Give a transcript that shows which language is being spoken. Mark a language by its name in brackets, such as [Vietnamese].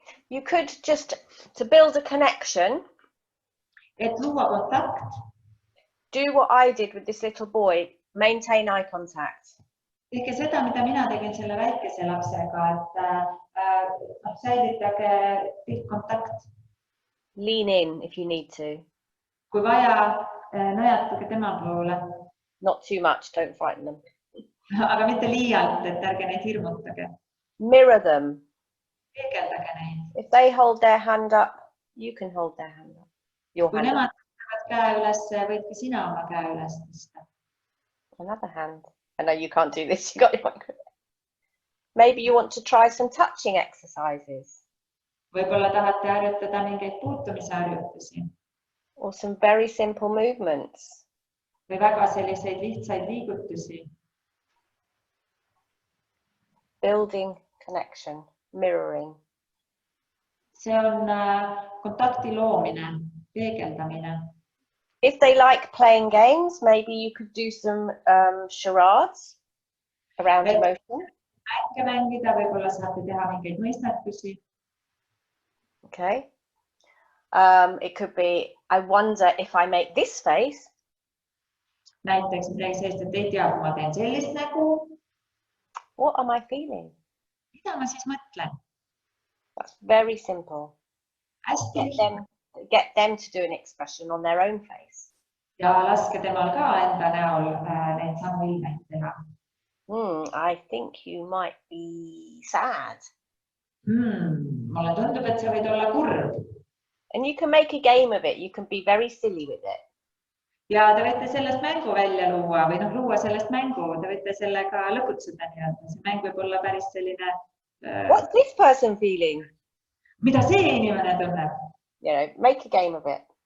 [English] You could just, to build a connection, [Estonian] Et luua kontakt, [English] do what I did with this little boy, maintain eye contact. [Estonian] tehke seda, mida mina tegin selle väikese lapsega, et säilitage piltkontakt. [English] Lean in if you need to. [Estonian] Kui vaja, najatage tema poole. [English] Not too much, don't frighten them. [Estonian] Aga mitte liialt, et ärge neid hirmutage. [English] Mirror them. [Estonian] Peegeldage neid. [English] If they hold their hand up, you can hold their hand up. Your [Estonian] Kui [English] hand [Estonian] nemad [English] up. [Estonian] tõstavad käe üles, võid ka sina oma käe üles tõsta. [English] Another hand. I know you can't do this. You got your microphone. Maybe you want to try some touching exercises. [Estonian] Võib-olla tahate harjutada mingeid puutumise harjutusi [English] Or some very simple movements. [Estonian] või väga selliseid lihtsaid liigutusi. [English] Building connection, mirroring. [Estonian] See on kontakti loomine, peegeldamine. [English] If they like playing games, maybe you could do some charades around emotion. [Estonian] Mänge mängida, võib-olla saate teha mingeid mõistetusi. [English] Okay. It could be, I wonder if I make this face. [Estonian] Näiteks midagi sellist, et ei tea, kui ma teen sellist nägu. [English] What am I feeling? [Estonian] Mida ma siis mõtlen? [English] That's very simple. [Estonian] Hästi [English] Get them to do an expression on their own face. [Estonian] Ja laske temal ka enda näol neid samu ilmeid teha. [English] I think you might be sad. [Estonian] Mulle tundub, et sa võid olla kurb. [English] And you can make a game of it. You can be very silly with it. [Estonian] Ja te võite sellest mängu välja luua või luua sellest mängu. Te võite sellega lõputseda nii-öelda. See mäng võib olla päris selline... [English] What's this person feeling? [Estonian] Mida see inimene tunneb? [English] You know, make a game of it.